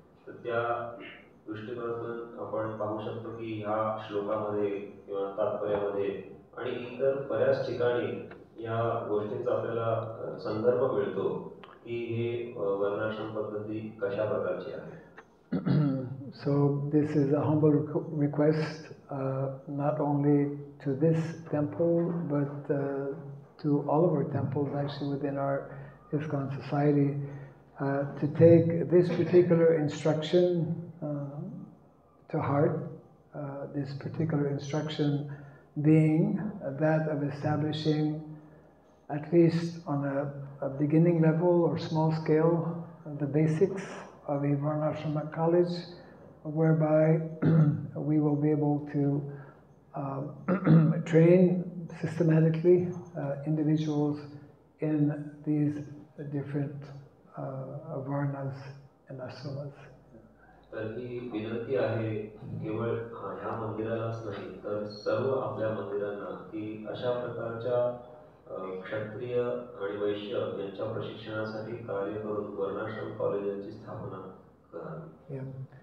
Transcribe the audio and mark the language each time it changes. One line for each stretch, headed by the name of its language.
Marathi: तर त्या दृष्टिकोनातून आपण पाहू शकतो की ह्या श्लोकामध्ये किंवा तात्पर्यामध्ये आणि इतर बऱ्याच ठिकाणी या गोष्टींचा आपल्याला संदर्भ मिळतो की हे वर्णाश्रम पद्धती कशा प्रकारची आहे.
English: So this is a humble request, not only to this temple, but to all of our temples actually within our ISKCON society, to take this particular instruction to heart, this particular instruction being that of establishing, at least on a beginning level or small scale, the basics of a Varnashrama college, whereby we will be able to train systematically individuals in these different varnas and ashramas.
Marathi: तर ही विनंती आहे केवळ ह्या मंदिरालाच नाही तर सर्व आपल्या मंदिरांना की अशा प्रकारच्या क्षत्रिय आणि वैश्य यांच्या प्रशिक्षणासाठी कार्य करून वर्णाश्रम कॉलेजांची स्थापना करावी.